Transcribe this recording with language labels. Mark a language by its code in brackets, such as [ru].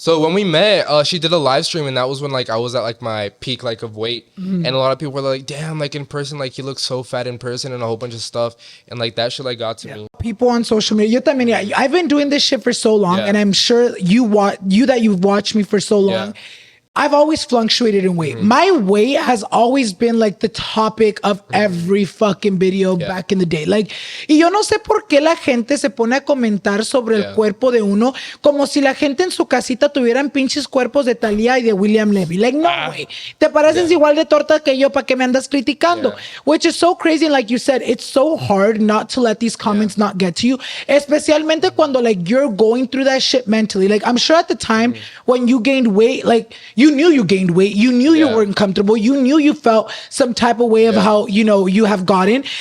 [en] So when we met, she did a live stream, and that was when like I was at like my peak like of weight, and a lot of people were like, "Damn, like in person, like you look so fat in person," and a whole bunch of stuff, and like that shit like got to me. People on social media, [es] yo también, [en] I've been doing this shit for so long, and I'm sure you've watched me for so long. I've always fluctuated in weight. My weight has always been like the topic of every fucking video back in the day. [es] Like, y yo no sé por qué la gente se pone a comentar sobre el cuerpo de uno como si la gente en su casita tuvieran pinches cuerpos de Thalía y de William Levy. Like, no, güey. Te pareces igual de torta que yo, ¿para qué me andas criticando? [en] Which is so crazy. And like you said, it's so hard not to let these comments not get to you. [es] Especialmente cuando [en] like you're going through that shit mentally. Like, I'm sure at the time when you gained weight, like, you knew you gained weight. You knew you weren't comfortable. You knew you felt some type of way of how, you know, you have gotten.